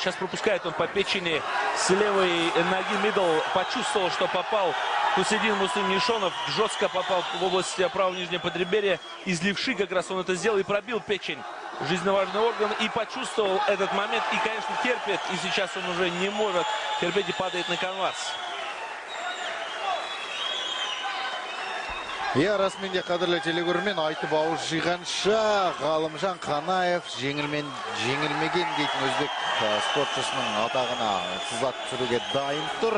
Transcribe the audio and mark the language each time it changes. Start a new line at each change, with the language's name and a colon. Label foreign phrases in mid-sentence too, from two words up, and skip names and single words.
Russian: Сейчас пропускает он по печени с левой ноги. Мидл почувствовал, что попал Хусейдин Муслим Нишонов. Жестко попал в область правого нижнего подреберья. Из левши как раз он это сделал и пробил печень. Жизненно важный орган. И почувствовал этот момент. И, конечно, терпит. И сейчас он уже не может терпеть и падает на канвас.
Kazakh: Расменде қадірлі телегөрмен айтып ауыз жиғанша Ғалымжан Қанаев жеңілмеген дейтін өзбек спортшысының атағына сызат түсіруге дайын тұр.